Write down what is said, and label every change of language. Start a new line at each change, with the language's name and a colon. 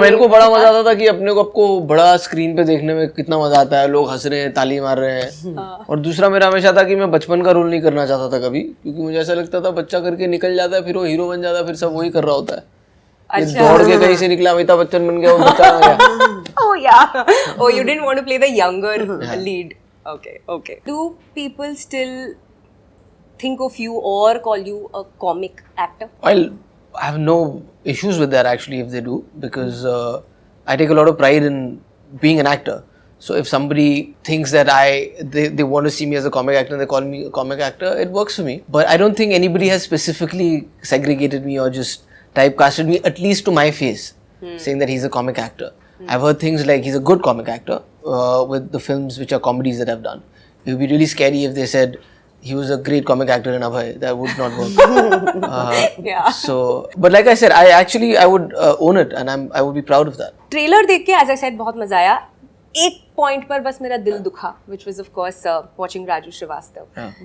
Hindi: मेरे को बड़ा मजा आता था कि अपने को आपको बड़ा स्क्रीन पे देखने में कितना मजा आता है, लोग हंस रहे हैं, ताली मार रहे हैं. और दूसरा मेरा हमेशा था कि मैं बचपन का रोल नहीं करना चाहता था कभी, क्योंकि मुझे ऐसा लगता था बच्चा करके निकल जाता है, फिर वो हीरो बन जाता है, फिर सब वही कर रहा होता है. दौड़ के कहीं से निकला, अमिताभ बच्चन बन गया, वो बच्चा बन गया.
English: Oh yeah. Oh, you didn't want to play the younger lead. Okay. Do people still think of you or call you a comic actor? Well, I have no issues with that actually if they do, because I take a lot of pride in being an actor. So if somebody thinks that they want to see me as a comic actor and they call me a comic actor, it works for me. But I don't think anybody has specifically segregated me or just typecasted me, at least to my face, saying that he's a comic actor. I've heard things like he's a good comic actor with the films which are comedies that I've done. It would be really scary if they said he was a great comic actor in Abhay. That would not work. Yeah. So, but like I said, I would own it, and I would be proud of that.
Hindi: Trailer देख के
English: as I said
Hindi: बहुत मजा आया. एक point पर बस मेरा दिल दुखा,
English: which was of course watching Raju Srivastava.